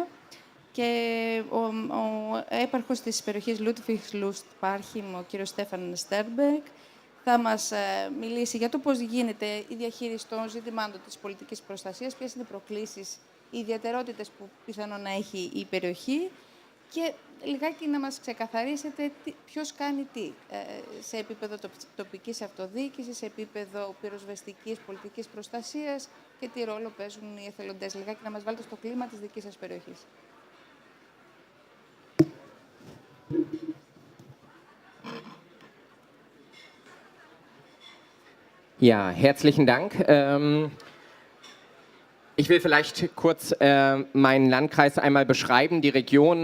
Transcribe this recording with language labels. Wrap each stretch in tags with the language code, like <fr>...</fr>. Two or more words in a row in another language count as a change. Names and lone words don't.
<el>Και ο έπαρχος της περιοχής Ludwigslust-Parchim, ο κύριος Στέφαν Στέρμπεκ, θα μας μιλήσει για το πώς γίνεται η διαχείριση των ζητημάτων της πολιτικής προστασίας, ποιες είναι οι προκλήσεις, οι ιδιαιτερότητες που πιθανόν να έχει η περιοχή και λιγάκι να μας ξεκαθαρίσετε ποιος κάνει τι σε επίπεδο τοπικής αυτοδιοίκησης, σε επίπεδο πυροσβεστικής πολιτικής προστασίας και τι ρόλο παίζουν οι εθελοντές. Λιγάκι να μας βάλετε στο κλίμα της δικής σας περιοχής.</el> <de>Ja, herzlichen Dank. Ich will vielleicht kurz meinen Landkreis einmal beschreiben, die Region.</de>